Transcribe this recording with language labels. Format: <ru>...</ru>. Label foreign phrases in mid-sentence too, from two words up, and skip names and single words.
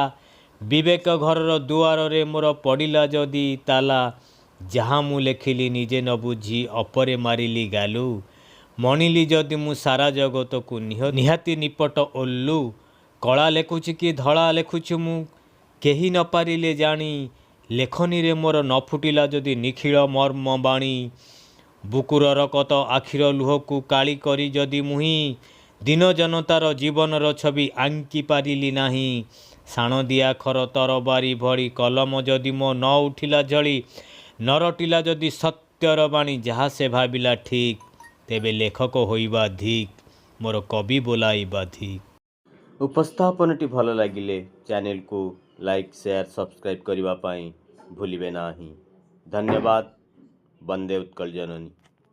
<or>ବିବେକ ଘରର ଦୁଆରେ ମୋର ପଡ଼ିଲା ଯଦି ତାଲା। ଯାହା ମୁଁ ଲେଖିଲି ନିଜେ ନ ବୁଝି ଅପରେ ମାରିଲି ଗାଲୁ। ମଣିଲି ଯଦି ମୁଁ ସାରା ଜଗତକୁ ନିହାତି ନିପଟ ଓଲୁ। କଳା ଲେଖୁଛି କି ଧଳା ଲେଖୁଛି ମୁଁ କେହି ନ ପାରିଲେ ଜାଣି। ଲେଖନୀରେ ମୋର ନ ଫୁଟିଲା ଯଦି ନିଖିଳ ମର୍ମ ବାଣୀ। ବୁକୁର କେତେ ଆଖିର ଲୁହକୁ କାଳି କରି ଯଦି ମୁହିଁ। ଦୀନ ଜନତାର ଜୀବନର ଛବି ଆଙ୍କି ପାରିଲି ନାହିଁ। ଶାଣ ଦିଆ ଖର ତରବାରି ଭଳି କଲମ ଯଦି ମୋ ନ ଉଠିଲା ଝଲି। ନ ରଟିଲା ଯଦି ସତ୍ୟର ବାଣୀ ଯାହା ସେ ଭାବିଲା ଠିକ। ତେବେ ଲେଖକ ହୋଇବା ଧିକ, ମୋର କବି ବୋଲାଇବା ଧିକ। ଉପସ୍ଥାପନଟି ଭଲ ଲାଗିଲେ ଚ୍ୟାନେଲକୁ</or> <en>like share subscribe</en> <or>କରିବାକୁ ଭୁଲିବେ ନାହିଁ। ଧନ୍ୟବାଦ। ବନ୍ଦେ ଉତ୍କଳ ଜନନୀ।</or>